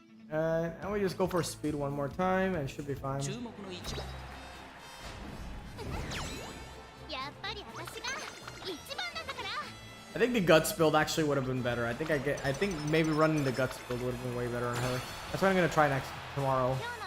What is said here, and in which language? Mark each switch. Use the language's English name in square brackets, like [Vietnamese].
[English] And we just go for speed one more time and should be fine. [Japanese] 注目の一番。やっぱり私が一番なんだから。 [English] I think the guts build actually would have been better. I think maybe running the guts build would have been way better on her. That's what I'm gonna try next tomorrow.